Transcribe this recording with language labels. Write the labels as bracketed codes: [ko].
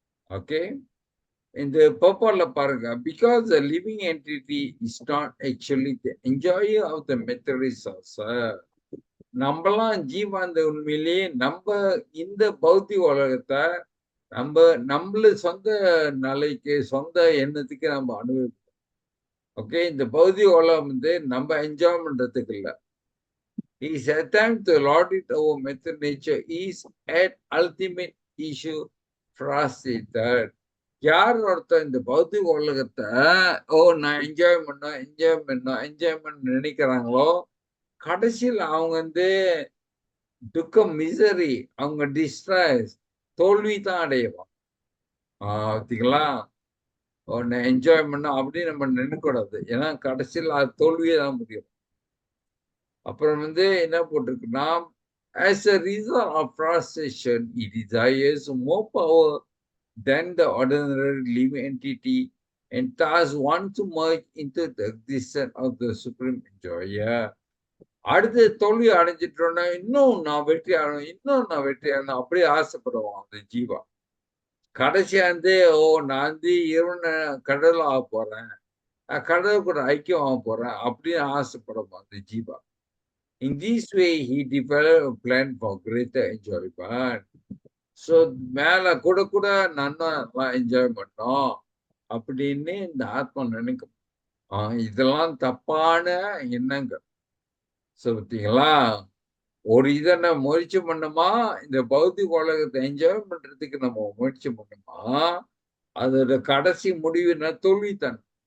[en] okay, [ta] இந்த பர்பால பாருங்க, [en] Because the living entity is not actually the enjoyer of the materials also. [ta] நம்மலாம் ஜீவாந்த உண்மையிலேயே நம்ம இந்த பௌத்திக உலகத்தை நம்மள சொந்த நிலைக்கு சொந்த எண்ணத்துக்கு நம்ம அனுபவிப்போம். ஓகே, இந்த பௌதிக உலகம் வந்து நம்ம என்ஜாய் பண்றதுக்கு இல்ல. [en] His attempt to lord it over method nature is at ultimate issue frustrated. [ta] யார் ஒருத்தர் இந்த பௌத்திக உலகத்தை நான் என்ஜாய்மெண்ட் நினைக்கிறாங்களோ, கடைசியில் அவங்க வந்து துக்கம், மிசரி, அவங்க டிஸ்ட்ரஸ், தோல்வி தான் அடைவாங்க. பார்த்தீங்களா? நான் என்ஜாய் பண்ணோம் அப்படின்னு நம்ம நினைக்கக்கூடாது. ஏன்னா கடைசியில் அது தோல்வியே தான் முடியும். அப்புறம் வந்து என்ன போட்டிருக்குன்னா, [en] as a result of frustration, he desires more power than the ordinary living entity and thus wants to merge into the existence of the supreme enjoyer. [ta] அடுத்து தோல்வி அடைஞ்சிட்டோன்னா இன்னும் நான் வெற்றி ஆகணும் அப்படியே ஆசைப்படுவான் அந்த ஜீவா. கடைசியா வந்து நான் வந்து கடவுள் ஆக போறேன், கடவுள் கூட ஐக்கியம் ஆக போறேன் அப்படின்னு ஆசைப்படுவான் அந்த Jeeva. [en] In this way, he developed a plan for greater enjoyment. [ta] So மேல கூட நல்லா என்ஜாய் பண்ணோம் அப்படின்னு இந்த ஆத்மா நினைக்கும். இதெல்லாம் தப்பான எண்ணங்கள். ஸோ பார்த்தீங்களா, ஒரு இதை நம்ம முயற்சி பண்ணோமா, இந்த பௌத்திக உலகத்தை என்ஜாய் பண்றதுக்கு நம்ம முயற்சி பண்ணோமா, அதோட கடைசி முடிவுனா தோல்வித்தான்.